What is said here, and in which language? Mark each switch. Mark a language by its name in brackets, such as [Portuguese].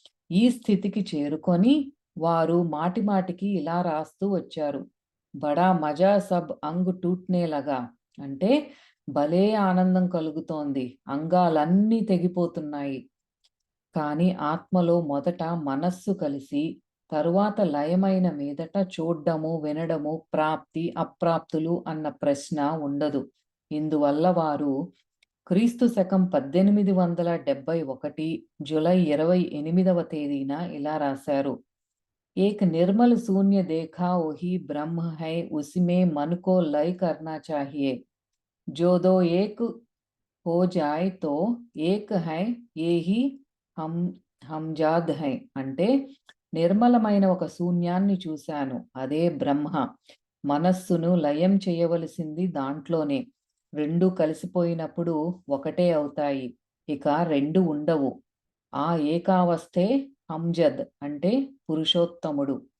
[Telugu] ఈ స్థితికి చేరుకొని వారు మాటిమాటికి ఇలా రాస్తూ వచ్చారు: [Hindi] బడా మజా సబ్ అంగ్ టూట్నే లగా [Telugu] అంటే భలే ఆనందం కలుగుతోంది, అంగాలన్నీ తెగిపోతున్నాయి. కానీ ఆత్మలో మొదట మనస్సు కలిసి తరువాత లయమైన మీదట చూడ్డము, వినడము, ప్రాప్తి, అప్రాప్తులు అన్న ప్రశ్న ఉండదు. ఇందువల్ల వారు క్రీస్తు శకం 1871 జూలై 28వ తేదీన ఇలా రాశారు: [Hindi] एक निर्मल शून्य देखा वही ब्रह्म है, उसमें मन को लय करना चाहिए. जो दो एक हो जाए तो एक है, ये ही హంజాద్ హై [Telugu] అంటే నిర్మలమైన ఒక శూన్యాన్ని చూశాను, అదే బ్రహ్మ. మనస్సును లయం చేయవలసింది దాంట్లోనే. రెండు కలిసిపోయినప్పుడు ఒకటే అవుతాయి, ఇక రెండు ఉండవు. ఆ ఏకావస్థే హంజద్ అంటే పురుషోత్తముడు.